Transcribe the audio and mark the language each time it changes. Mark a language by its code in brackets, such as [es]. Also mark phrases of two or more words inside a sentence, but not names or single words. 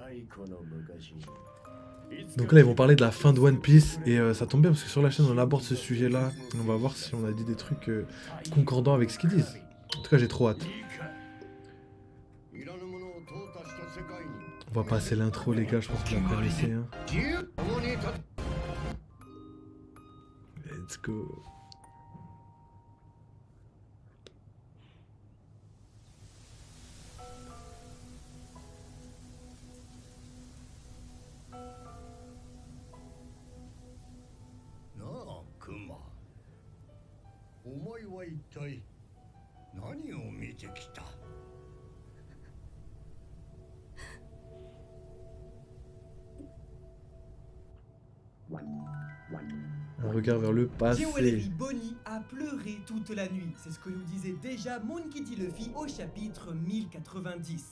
[fr] Donc là, ils vont parler de la fin de One Piece et ça tombe bien parce que sur la chaîne, on aborde ce sujet-là. On va voir si on a dit des trucs concordants avec ce qu'ils disent. En tout cas, j'ai trop hâte. On va passer l'intro, les gars. Je pense que vous la connaissez. Hein. [en] Let's go. [ja] Kuma, お前は一体何を見てきた? [fr] On regarde vers le passé. Jewelry Bonnie a pleuré toute la nuit. C'est ce que nous disait déjà Monkey D. Luffy au chapitre 1090.